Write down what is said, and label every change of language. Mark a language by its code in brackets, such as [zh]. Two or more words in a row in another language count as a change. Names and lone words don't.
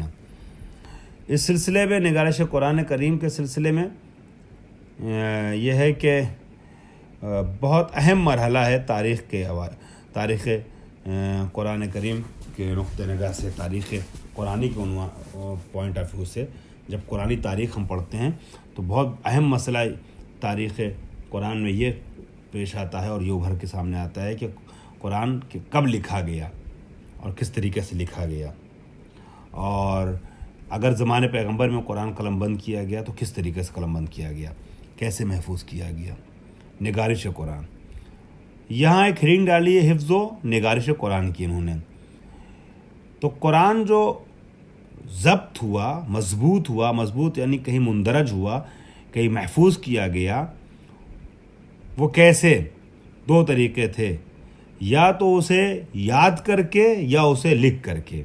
[ur] اس سلسلے میں نگارش قرآن کریم کے سلسلے میں یہ ہے کہ بہت اہم مرحلہ ہے تاریخ قرآن کریم کے نقطہ نگاہ سے، تاریخ قرآنی کے [en] point of view [ur] سے جب قرآنی تاریخ ہم پڑھتے ہیں تو بہت اہم مسئلہ تاریخ قرآن میں یہ پیش آتا ہے اور یہ ابھر کے سامنے آتا ہے کہ قرآن کب لکھا گیا اور کس طریقے سے لکھا گیا، اور اگر زمانے پیغمبر میں قرآن قلم بند کیا گیا تو کس طریقے سے قلم بند کیا گیا، کیسے محفوظ کیا گیا۔ نگارش قرآن، یہاں ایک ہیڈنگ ڈالی ہے حفظ و نگارش قرآن کی انہوں نے۔ تو قرآن جو ضبط ہوا، مضبوط یعنی کہیں مندرج ہوا، کہیں محفوظ کیا گیا، وہ کیسے؟ 2 طریقے تھے، یا تو اسے یاد کر کے یا اسے لکھ کر کے۔